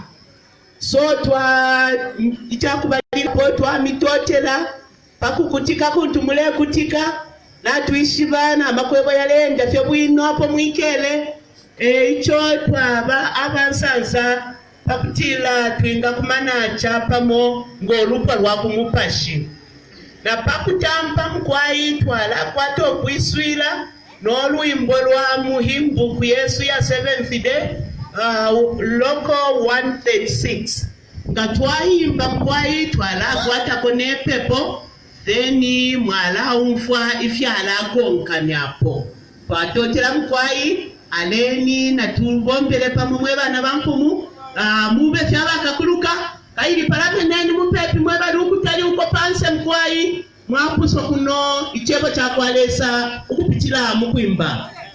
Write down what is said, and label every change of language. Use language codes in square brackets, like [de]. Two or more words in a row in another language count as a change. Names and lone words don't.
[bem] So ichakubalila po twamitotela pakukutika kuntumule kutika na tuishibana amakwebo yalenda fye bwino hapo mwikele icho twaba abansansa pakutila twinga kumanacha pamo ngolupa lwakumupashi na pakutamba mkwayi twala kwato kwiswila n'olwimbo lwa muhimbu ku Yesu ya 7th day local 136 nga twayimba mkwayi twala kwatako nepepo then mwala umfwa ifyala konkanyapo twatotela mkwayi aleni na tubombele pamwe bana bampumu mube fyabakakuluka kaili palame nani mupepi mwe bali ukutali uko panse mkwayi mwapuso kuno ichebo cha kwalesa ukupitila mukwimba